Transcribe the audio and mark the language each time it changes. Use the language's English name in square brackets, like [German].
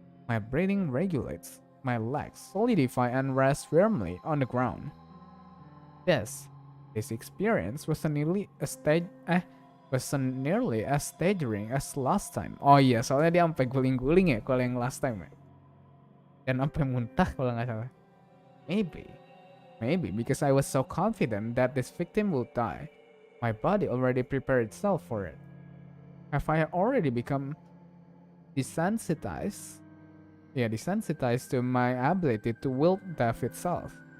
[English] My breathing regulates, my legs solidify and rest firmly on the ground. This experience wasn't nearly as staggering as last time. [Indonesian] Oh iya, soalnya dia sampai guling-guling ya kalau yang [English] last time [Indonesian] ya. Dan sampai muntah kalau nggak salah. [English] Maybe because I was so confident that this victim would die. My body already prepared itself for it. Have I already become desensitized to my ability to wield death itself?